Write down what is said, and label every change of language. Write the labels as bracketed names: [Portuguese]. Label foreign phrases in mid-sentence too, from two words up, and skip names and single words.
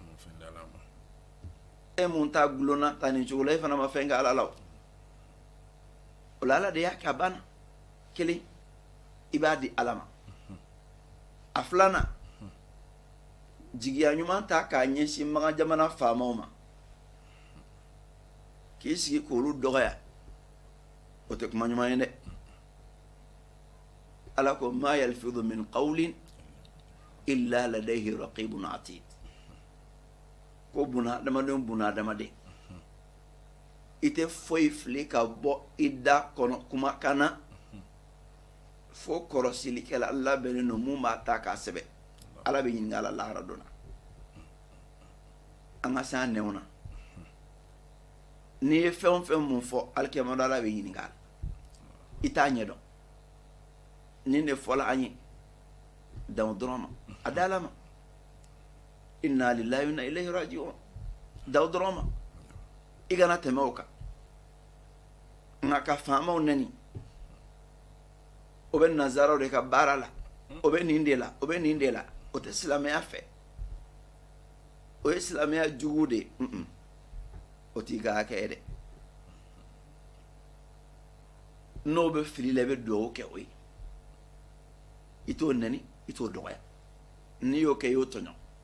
[Bambara] mun ta gulonna ta nin cogo la i fana ma fɛn kɛ ala la o la ala de y'a kɛ a banna kelen i b'a di ala ma a filanan jigiya ɲuman ta k'a ɲɛsin magan jamana faamaw ma k'i sigi k'olu dɔgɔya o tɛ kuma ɲuman ye dɛ ala ko [Arabic] ما يلفظ من قول إلا لديه رقيب عتيد [Bambara] ko buna adamaden i tɛ foyi fili ka bɔ i da kɔnɔ kumakan na fo kɔrɔsilikɛla labɛnnen don mun b'a ta k'a sɛbɛn ala bɛ ɲininka a la lahara donna an ka se an nɛnw na n'i ye fɛn o fɛn mun fɔ alikiyama ala bɛ ɲininka a la i t'a ɲɛdɔn nin de fɔla an ye dan dɔrɔn ma a dala ma [Arabic] إنا لله وإنا إليه راجعون [Bambara] daw dɔrɔn ma i kana tɛmɛ o kan nka ka faamaw nɛni o bɛ nazaraw de ka baara la o bɛ nin de la o bɛ nin de la o tɛ silamɛya fɛ o ye silamɛya jugu de o t'i ka hakɛ ye dɛ n'o bɛ fili la i bɛ dugawu kɛ o ye i t'o nɛni i t'o dɔgɔya n'i y'o kɛ i y'o tɔɲɔ